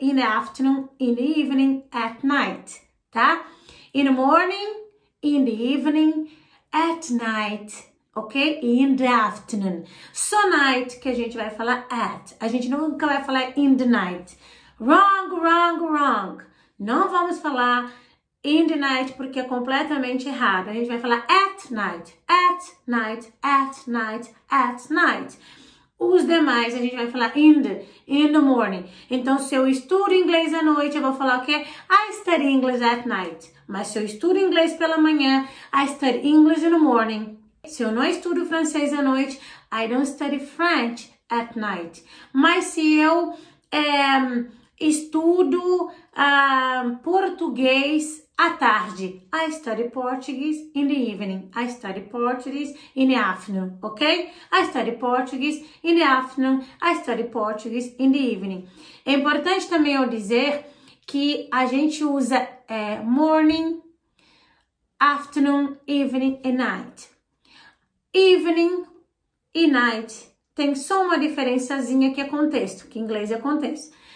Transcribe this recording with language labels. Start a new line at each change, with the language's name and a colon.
English: In the afternoon, in the evening, at night, tá? In the morning, in the evening, at night, ok? In the afternoon.
Portuguese: Só night que a gente vai falar at. A gente nunca vai falar
English: in the night. Wrong, wrong, wrong.
Portuguese: Não vamos falar
English: in the night
Portuguese: porque é completamente errado. A gente vai falar
English: at night, at night, at night, at night.
Portuguese: Os demais a gente vai falar
English: in the morning.
Portuguese: Então, se eu estudo inglês à noite, eu vou falar o quê?
English: I study English at night.
Portuguese: Mas se eu estudo inglês pela manhã,
English: I study English in the morning.
Portuguese: Se eu não estudo francês à noite,
English: I don't study French at night.
Portuguese: Mas se eu estudo português à tarde,
English: I study Portuguese in the evening. I study Portuguese in the afternoon, ok? I study Portuguese in the afternoon. I study Portuguese in the evening.
Portuguese: É importante também eu dizer que a gente usa morning, afternoon, evening e night. Evening e night tem só uma diferençazinha que é contexto, que em inglês é contexto.